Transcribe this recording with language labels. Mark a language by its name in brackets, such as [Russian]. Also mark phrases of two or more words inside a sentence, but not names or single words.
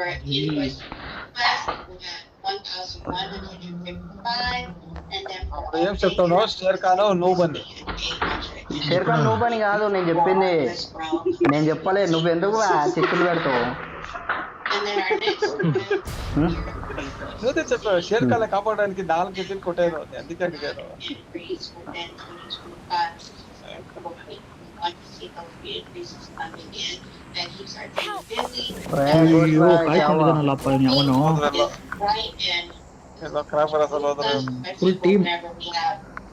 [Telugu] ఏం చెప్తావు? షేర్ఖాన్ నువ్వు షేర్ఖాన్ నువ్వు పని కాదు నేను చెప్పింది. నేను చెప్పలే. నువ్వెందుకు చిక్కులు పెడతావు? నువ్వే చెప్పావు. షేర్ఖాన్ కాపాడడానికి 4 కిల్లు కొట్టాను. అందుకే అడిగాను. [Kannada] ಕಾಯ್ಕೊಂಡಿದ್ದಾನಲ್ಲಪ್ಪ ಅವನು. ಎಲ್ಲ ಕ್ರಾಪರ್ ಅಸಲು ಹೋದ್ರೆ ಫುಲ್ ಟೀಮ್